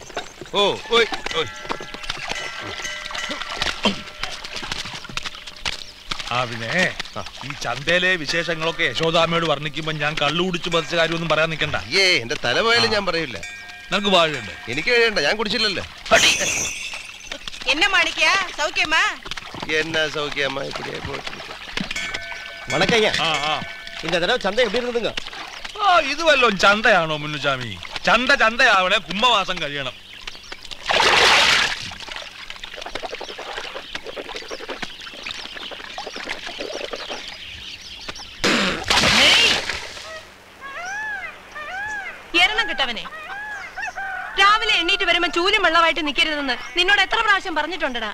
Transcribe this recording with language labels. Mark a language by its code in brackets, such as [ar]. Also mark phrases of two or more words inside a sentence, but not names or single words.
[ml] ഓ ഓയ് ഓയ്. പിന്നെ ഈ ചന്തയിലെ വിശേഷങ്ങളൊക്കെ യശോദാമ്മയോട് വർണ്ണിക്കുമ്പോ ഞാൻ കള്ളു കുടിച്ച് പതിച്ച കാര്യമൊന്നും പറയാൻ നിൽക്കണ്ട. എന്റെ തല പോയാലും ഞാൻ പറയില്ല. നിനക്ക് വാഴയുണ്ട്, എനിക്ക് കഴിയണ്ട, ഞാൻ കുടിച്ചില്ലല്ലോ. [ta] என்ன மாணிக்கா, சௌக்கியமா? என்ன சௌக்கியமா? இப்படியே போயிட்டு. வணக்கம் ஐயா. இந்த தடவை சந்தை எப்படி இருந்ததுங்க? [ml] ഇത് വല്ലോ ചന്തയാണോ മുന്നുചാമി? ചന്തയാവണേ കുംഭവാസം കഴിയണം. എരണം കിട്ടവനെ, രാവിലെ എണ്ണീറ്റ് വരുമ്പോ ചൂലും വെള്ളമായിട്ട് നിക്കരുതെന്ന് നിന്നോട് എത്ര പ്രാവശ്യം പറഞ്ഞിട്ടുണ്ടടാ?